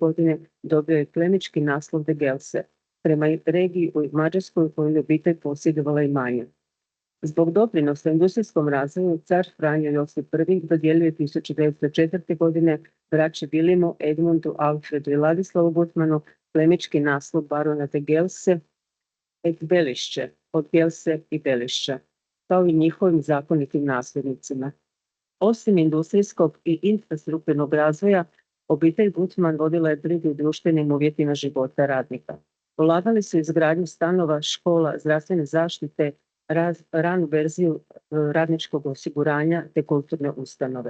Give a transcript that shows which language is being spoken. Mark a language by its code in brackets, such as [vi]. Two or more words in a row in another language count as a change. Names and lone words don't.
[hr] godine dobio je plemički naslov de Gelse, prema regiji u Mađarskoj u kojoj je obitelj posjedovala imanje. Zbog doprinosa industrijskom razvoju car Franjo Josip I dodijelio 1904. godine braći Vilimu, Edmundu, Alfredu i Ladislavu Gutmanu plemički naslov barona de Gelse et Belišće, od Gelse i Belišća, kao i njihovim zakonitim nasljednicima. Osim industrijskog i infrastrukturnog razvoja, obitelj Gutman vodila je brigu o društvenim uvjetima života radnika. Ulagali su izgradnju stanova, škola, zdravstvene zaštite, ranu verziju radničkog osiguranja te kulturne ustanove.